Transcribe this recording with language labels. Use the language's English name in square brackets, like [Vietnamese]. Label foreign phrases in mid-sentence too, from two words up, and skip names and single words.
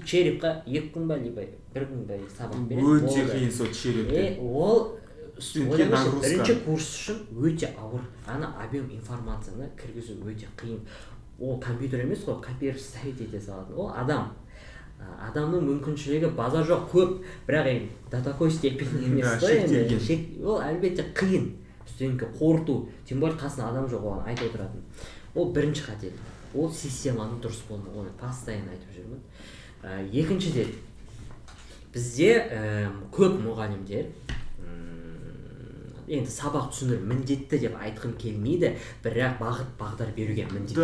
[Kazakh] Черепқа 2 күн ба, либо 1 күн ба сабақ береді. Өте қиын сол черепте. Ол бірінші курс үшін өте ауыр. Ана объем информацияны кіргізу өте қиын. Ол компьютер емес қой, [Russian] копировать ставить [Kazakh] ете салатын. Ол адам. Адамның мүмкіншілігі базар жоқ, көп, бірақ [Russian] до такой степени [Kazakh] емес қой. Ол әлбетте қиын. Студентке қорыту, [Russian] тем более [Kazakh] қасында адам жоқ, оған айтып отыратын. Ол бірінші қателік. Ол системаның дұрыс болмауы, оны постоянно айтып жүрмін. Екіншіден, бізде көп мұғалімдер енді сабақ түсіндіру міндетті деп айтқым келмейді, бірақ бағыт бағдар беруге міндетті.